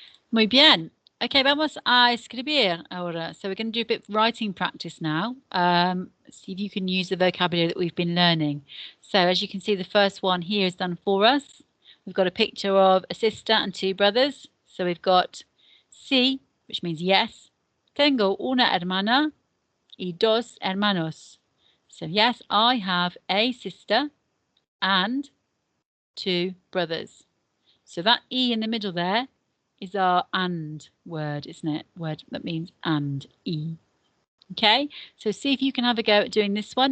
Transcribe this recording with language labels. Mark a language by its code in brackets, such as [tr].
[en] Muy bien. Okay, [es] vamos a escribir ahora. [en] So we're going to do a bit of writing practice now. see if you can use the vocabulary that we've been learning. So as you can see, the first one here is done for us. We've got a picture of a sister and two brothers. So we've got sí, which means yes. [es] Tengo una hermana y dos hermanos. [en] So yes, I have a sister and two brothers. So that E in the middle there is our and word, isn't it? Word that means and, E. Okay, so see if you can have a go at doing this one.